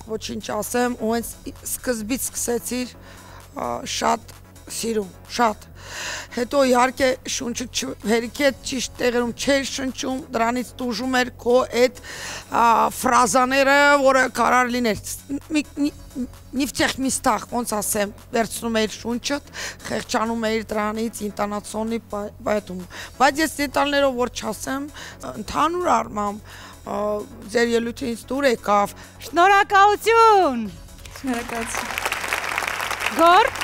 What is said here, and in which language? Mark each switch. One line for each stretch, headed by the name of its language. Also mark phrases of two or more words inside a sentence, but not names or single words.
Armenian: ոչինչ ասեմ, ու հենց սկզբից սկսեցիր շատ սիրում, շատ։ Հետո իհարկե շունչը հերիքետ ճիշտ տեղերում չէր շնչում, դրանից տուժում էր քո այդ ֆրազաները, որը կարար լիներ։
Russian: Ни в тех местах,
Armenian: ոնց ասեմ, վերցնում էիր շունչըդ, խեղճանում էիր դրանից ինտոնացիոնի, поэтому։ Բայց ես դետալներով որ չասեմ, ընդհանուր առմամբ ձեր ելույթը ինձ դուր եկավ։ Շնորհակալություն։ Շնորհակալություն։ Գոր